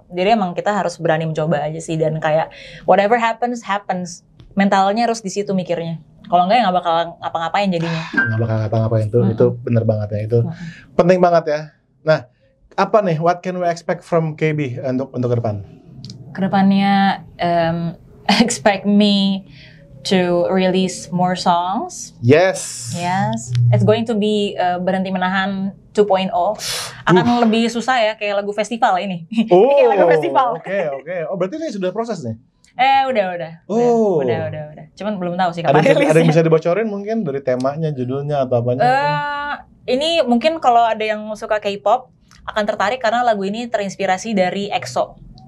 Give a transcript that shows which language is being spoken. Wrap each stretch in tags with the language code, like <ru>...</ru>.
<id>Jadi emang kita harus berani mencoba aja sih, dan kayak</id> <en>whatever happens.</en> <id>Mentalnya harus di situ mikirnya. Kalau enggak ya nggak bakal ngapa-ngapain jadinya. Nggak bakal ngapa-ngapain itu bener banget ya, itu penting banget ya. Nah, apa nih?</id> <en>What can we expect from KB</en> <id>untuk ke depan? Kedepannya</id> <en>expect me to release more songs. Yes. It's going to be Berhenti Menahan 2.0.</en> <id>Akan lebih susah ya, kayak lagu festival ini. Ini kayak lagu festival. Oke. Oh, berarti ini sudah proses nih? Udah. Udah. Cuman belum tahu sih kapan rilisnya. Ada yang bisa dibocorin mungkin dari temanya, judulnya atau apanya? Ini mungkin kalau ada yang suka K-pop akan tertarik karena lagu ini terinspirasi dari EXO.</id>